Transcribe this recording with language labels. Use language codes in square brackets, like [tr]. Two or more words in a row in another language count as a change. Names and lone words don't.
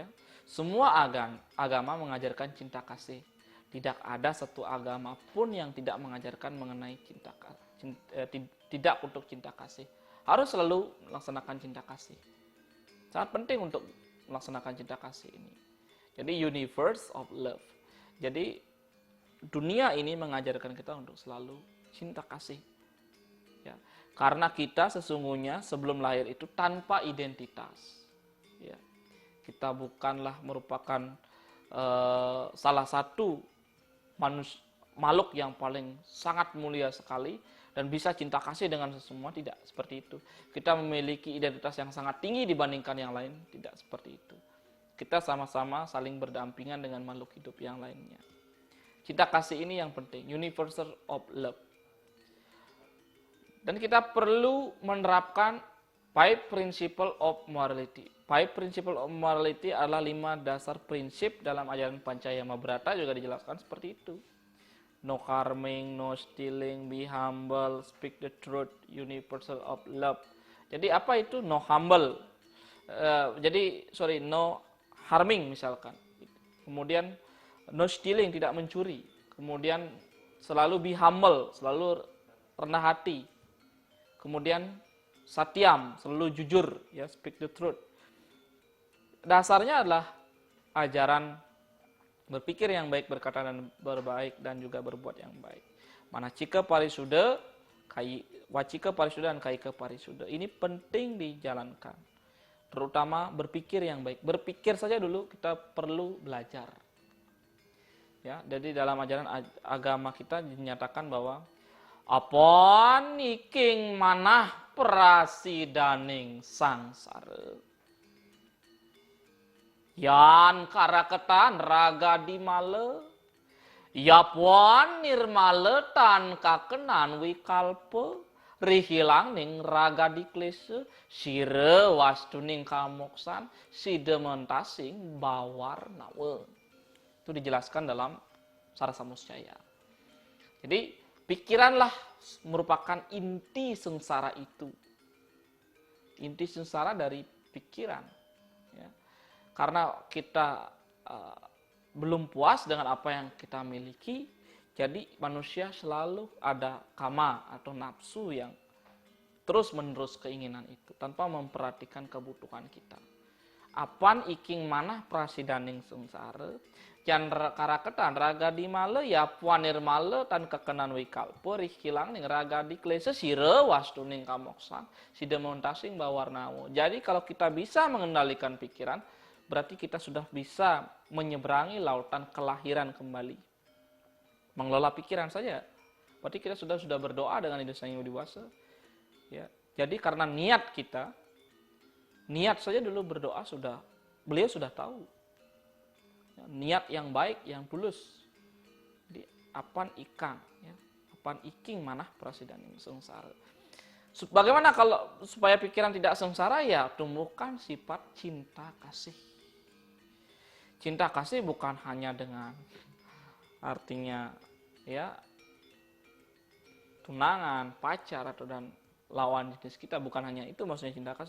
[id] Semua agama mengajarkan cinta kasih. Tidak ada satu agama pun yang tidak mengajarkan mengenai tidak untuk cinta kasih. Harus selalu melaksanakan cinta kasih. Sangat penting untuk melaksanakan cinta kasih ini. [en] Jadi universe of love. [id] Jadi dunia ini mengajarkan kita untuk selalu cinta kasih. Ya, karena kita sesungguhnya sebelum lahir itu tanpa identitas. Ya, kita bukanlah merupakan salah satu makhluk yang paling sangat mulia sekali dan bisa cinta kasih dengan semua, tidak seperti itu. Kita memiliki identitas yang sangat tinggi dibandingkan yang lain, tidak seperti itu. Kita sama-sama saling berdampingan dengan makhluk hidup yang lainnya. Cinta kasih ini yang penting, [en] universal of love. [id] Dan kita perlu menerapkan 5 [en] principle of morality. [id] 5 [en] principle of morality [id] adalah 5 dasar prinsip dalam ajaran Pancayama Brata, juga dijelaskan seperti itu. [en] no harming, no stealing, be humble, speak the truth, universal of love. [id] Jadi apa itu [en] no humble? No harming [id] misalkan. Kemudian [en] no stealing, [id] tidak mencuri. Kemudian selalu [en] be humble, [id] selalu rendah hati. Kemudian satyam, selalu jujur, ya, [en] speak the truth. [id] Dasarnya adalah ajaran berpikir yang baik, berkata dan berbaik, dan juga berbuat yang baik. [sa] Manacika parisuda, wacika parisuda, dan kaika parisuda. [id] Ini penting dijalankan. Terutama berpikir yang baik. Berpikir saja dulu kita perlu belajar. Ya, jadi dalam ajaran agama kita dinyatakan bahwa [kaw] apon iking manah prasidaning sangsara. Yan karaketan raga di male. Yapuan nirmale tan kakenan wikalpe. Rihilang ning raga di klese. Sire wastuning kamoksan. Sidementasing bawar nawe. [id] Itu dijelaskan dalam Sarasamuscaya. Jadi pikiranlah merupakan inti sengsara itu. Inti sengsara dari pikiran. Ya. Karena kita belum puas dengan apa yang kita miliki, jadi manusia selalu ada kama atau nafsu yang terus-menerus keinginan itu tanpa memperhatikan kebutuhan kita. [kaw] Apan iking manah prasidaning sengsara, jan karaketan raga di male ya puanir male tan kekenan wikalpo rihilang ning raga di klese sire wastuning kamoksan sidemontasing bawarnawo. [id] Jadi kalau kita bisa mengendalikan pikiran, berarti kita sudah bisa menyeberangi lautan kelahiran kembali. Mengelola pikiran saja, berarti kita sudah berdoa dengan ide sang yang dewasa. Ya, jadi karena niat kita, niat saja dulu berdoa beliau sudah tahu. Ya, niat yang baik, yang tulus. [kaw] Jadi apan ikang, ya, apan iking manah prasidaning sengsara. [id] Bagaimana kalau supaya pikiran tidak sengsara? Ya tumbuhkan sifat cinta kasih. Cinta kasih bukan hanya dengan artinya ya tunangan, pacar atau dan lawan jenis kita, bukan hanya itu maksudnya cinta kasih.